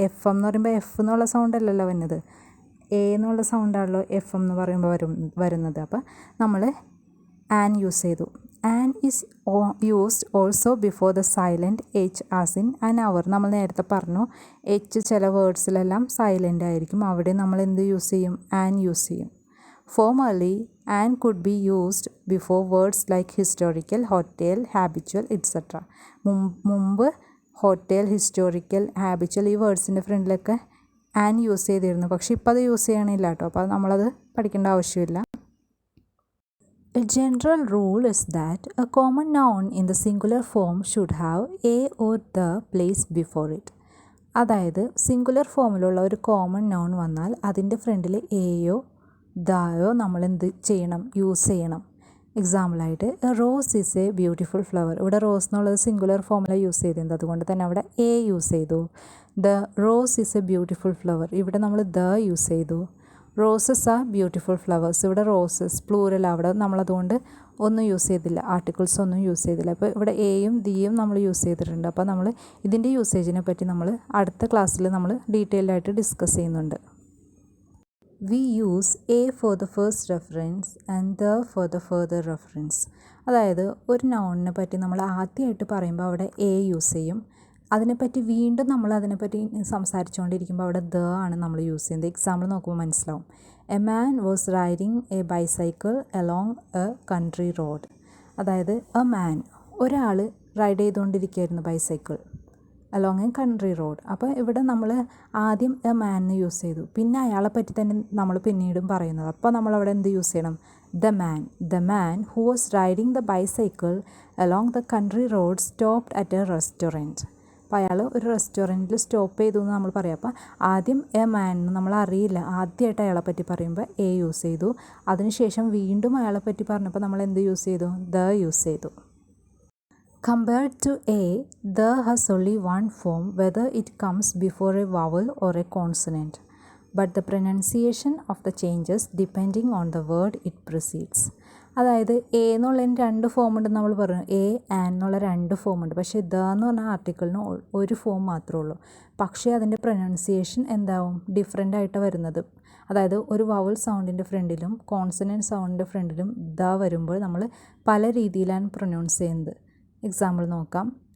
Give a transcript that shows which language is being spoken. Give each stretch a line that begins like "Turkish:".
Malayalam: FM എന്ന് പറയുമ്പോൾ F എന്നുള്ള സൗണ്ട് അല്ലല്ലോ വരുന്നത്, എ എന്നുള്ള സൗണ്ടാണല്ലോ FM എന്ന് പറയുമ്പോൾ വരുന്നത്. അപ്പോൾ നമ്മൾ ആൻ യൂസ് ചെയ്തു.
English: An is used also before the silent H as in an hour.
Malayalam: നമ്മൾ നേരത്തെ പറഞ്ഞു എച്ച് ചില വേർഡ്സിലെല്ലാം സൈലൻ്റ് ആയിരിക്കും, അവിടെ നമ്മൾ എന്ത് യൂസ് ചെയ്യും, ആൻ യൂസ് ചെയ്യും.
English: Formerly, an could be used before words like historical, hotel, habitual, etc.
Malayalam: മുമ്പ് ഹോട്ടൽ, ഹിസ്റ്റോറിക്കൽ, ഹാബിച്വൽ ഈ വേർഡ്സിൻ്റെ ഫ്രണ്ടിലൊക്കെ ആൻ യൂസ് ചെയ്തിരുന്നു. പക്ഷേ ഇപ്പോൾ അത് യൂസ് ചെയ്യണില്ല കേട്ടോ. അപ്പോൾ നമ്മളത് പഠിക്കേണ്ട ആവശ്യമില്ല.
English: A general rule is that a common noun in the singular form should have a or the place before it.
Malayalam: അതായത് സിംഗുലർ ഫോമിലുള്ള ഒരു കോമൺ നൗൺ വന്നാൽ അതിൻ്റെ ഫ്രണ്ടിൽ എയോ ദായോ നമ്മൾ എന്ത് ചെയ്യണം, യൂസ് ചെയ്യണം. എക്സാമ്പിളായിട്ട്
English: Rose is a beautiful flower.
Malayalam: ഇവിടെ റോസ് എന്നുള്ളത് സിംഗുലർ ഫോമിലാണ് യൂസ് ചെയ്തിരുന്നത്, അതുകൊണ്ട് തന്നെ അവിടെ എ യൂസ് ചെയ്തു.
English: the rose is a beautiful flower,
Malayalam: ഇവിടെ നമ്മൾ ദ യൂസ് ചെയ്തു.
English: roses are beautiful flowers,
Malayalam: ഇവിടെ റോസസ് പ്ലൂറൽ, അവിടെ നമ്മളതുകൊണ്ട് ഒന്നും യൂസ് ചെയ്തില്ല, ആർട്ടിക്കിൾസ് ഒന്നും യൂസ് ചെയ്തില്ല. അപ്പോൾ ഇവിടെ എയും ദിയും നമ്മൾ യൂസ് ചെയ്തിട്ടുണ്ട്. അപ്പോൾ നമ്മൾ ഇതിൻ്റെ യൂസേജിനെ പറ്റി നമ്മൾ അടുത്ത ക്ലാസ്സിൽ നമ്മൾ ഡീറ്റെയിൽഡ് ആയിട്ട് ഡിസ്കസ് ചെയ്യുന്നുണ്ട്.
English: We use A for the first reference and the for the further reference.
Malayalam: അതായത് ഒരു നൗണിനെ പറ്റി നമ്മൾ ആദ്യമായിട്ട് പറയുമ്പോൾ അവിടെ എ യൂസ് ചെയ്യും. അതിനെപ്പറ്റി വീണ്ടും നമ്മൾ അതിനെപ്പറ്റി സംസാരിച്ചുകൊണ്ടിരിക്കുമ്പോൾ അവിടെ ദ ആണ് നമ്മൾ യൂസ് ചെയ്യുന്നത്. എക്സാമ്പിൾ നോക്കുമ്പോൾ മനസ്സിലാവും.
English: A man was riding a bicycle along a country road.
Malayalam: അതായത് എ മാൻ, ഒരാൾ ride ചെയ്തുകൊണ്ടിരിക്കുകയായിരുന്നു bicycle
English: Along a country road.
Malayalam: അപ്പോൾ ഇവിടെ നമ്മൾ ആദ്യം എ മാൻ യൂസ് ചെയ്തു, പിന്നെ അയാളെ പറ്റി തന്നെ നമ്മൾ പിന്നീടും പറയുന്നത്. അപ്പോൾ നമ്മളവിടെ എന്ത് യൂസ് ചെയ്യണം,
English: The man who was riding the bicycle along the country road stopped at a restaurant.
Malayalam: അപ്പോൾ അയാൾ ഒരു റെസ്റ്റോറൻറ്റിൽ സ്റ്റോപ്പ് ചെയ്തു എന്ന് നമ്മൾ പറയാം. അപ്പോൾ ആദ്യം എ മാൻ നമ്മൾ അറിയില്ല, ആദ്യമായിട്ട് അയാളെ പറ്റി പറയുമ്പോൾ എ യൂസ് ചെയ്തു. അതിനുശേഷം വീണ്ടും അയാളെ പറ്റി പറഞ്ഞപ്പോൾ നമ്മൾ എന്ത് യൂസ് ചെയ്തു, ദ യൂസ് ചെയ്തു.
English: Compared to A, the has only one form whether it comes before a vowel or a consonant, but the pronunciation of the changes depending on the word it precedes.
Malayalam: അതായത് A എന്നുള്ളതിന് 2 form ഉണ്ടെന്ന് നമ്മൾ പറഞ്ഞു. A an എന്നുള്ള 2 form ഉണ്ട്. പക്ഷേ the എന്ന് പറഞ്ഞ ആർട്ടിക്കിളിന് ഒരു ഫോം മാത്രമേ ഉള്ളൂ. പക്ഷേ അതിൻ്റെ പ്രൊനൗൺസിയേഷൻ എന്താവും, ഡിഫറെൻ്റ് ആയിട്ട് വരുന്നത്. അതായത് ഒരു വവൽ സൗണ്ടിൻ്റെ ഫ്രണ്ടിലും കോൺസണൻറ്റ് സൗണ്ടിൻ്റെ ഫ്രണ്ടിലും ദ വരുമ്പോൾ നമ്മൾ പല രീതിയിലാണ് പ്രൊനൗൺസ് ചെയ്യുന്നത്. എക്സാമ്പിൾ നോക്കാം.